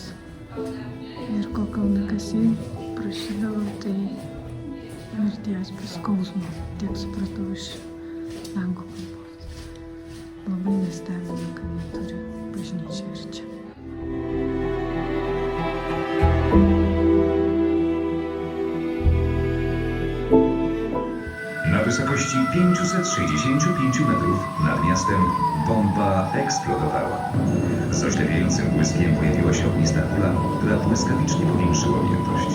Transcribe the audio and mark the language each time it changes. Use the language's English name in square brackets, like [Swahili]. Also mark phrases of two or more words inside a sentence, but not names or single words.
[Lithuanian] Ir ko kalnakasiai prašydavo, tai mirties be skausmo. Tiek supratau iš lenkų kalbos. Labai nestebina, kad jie turi bažnyčią ir čia. [Polish] Na wysokości 565 metrów nad miastem bomba eksplodowała. Z oślepiającym błyskiem pojawiła się ognista kula, która błyskawicznie powiększyła objętość.